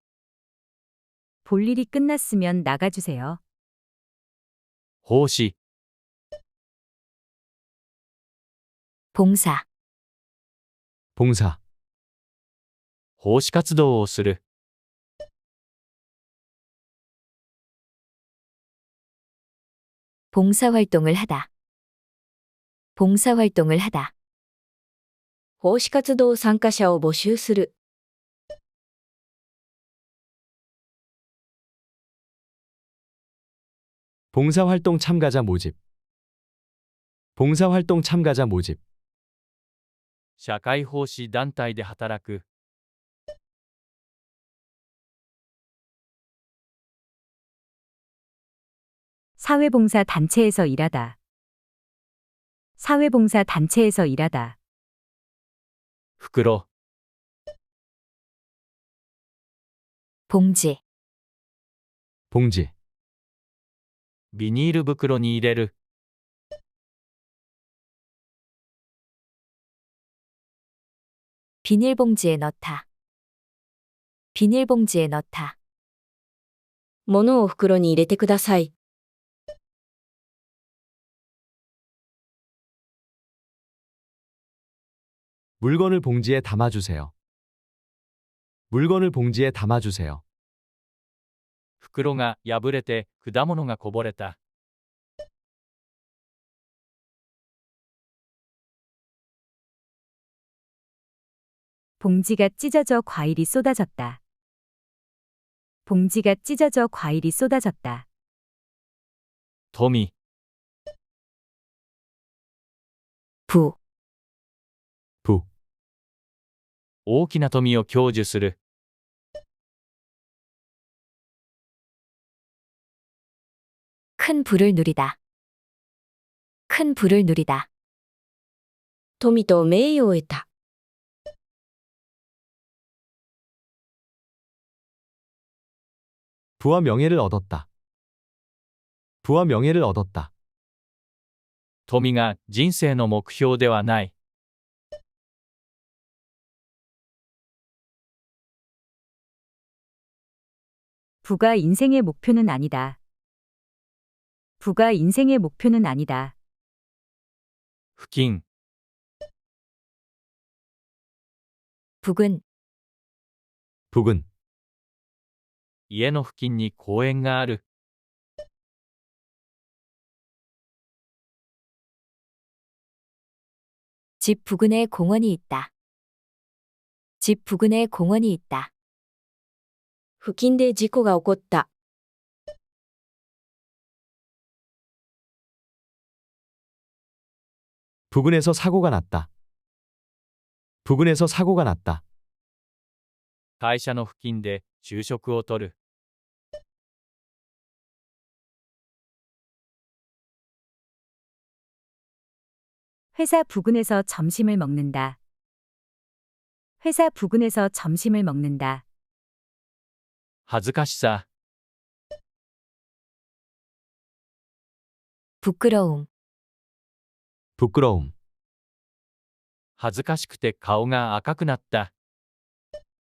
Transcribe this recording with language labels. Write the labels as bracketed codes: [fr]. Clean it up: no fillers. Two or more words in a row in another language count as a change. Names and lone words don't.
[ko] 볼일이 끝났으면 나가주세요. [ja] 奉仕、 [ko] 봉사. 봉사. [ja] 奉仕活動をする。 [ko] 봉사활동을 하다. 봉사활동을 하다. [ja] 奉仕活動参加者を募集する。 [ko] 봉사활동 참가자 모집. 봉사활동 참가자 모집. [ja] 社会奉仕団体で働く。 [ko] 사회봉사 단체에서 일하다. 사회봉사 단체에서 일하다. [ja] 袋、 [ko] 봉지. 봉지. [ja] ビニール袋に入れる。 [ko] 비닐봉지에 넣다. 비닐봉지에 넣다. [ja] 物を袋に入れてください。 [ko] 물건을 봉지에 담아주세요. 물건을 봉지에 담아주세요. [ja] 袋が破れて果物がこぼれた。 [ko] 봉지가 찢어져 과일이 쏟아졌다. 봉지가 찢어져 과일이 쏟아졌다. [ja] 富、 [ko] 부. 부. [ja] 大きな富を享受する。 [ko] 큰 부를 누리다. 큰 부를 누리다. [ja] 富と名誉を得た。 [ko] 부와 명예를 얻었다. 부와 명예를 얻었다. [ja] 富が人生の目標ではない。 [ko] 부가 인생의 목표는 아니다. 부가 인생의 목표는 아니다. [ja] 付近、 [ko] 북은 북은 [ja] 家の付近に公園がある。 [ko] 집 부근에 공원이 있다. 집 부근에 공원이 있다. [ja] 付近で事故が起こった。 [ko] 부근에서 사고가 났다. 부근에서 사고가 났다. [ja] 会社の付近で昼食をとる。 [ko] 회사 부근에서 점심을 먹는다. 회사 부근에서 점심을 먹는다. [ja] 恥ずかしさ、 [ko] 부끄러움. 부끄러움. [ja] 恥ずかしくて顔が赤くなった。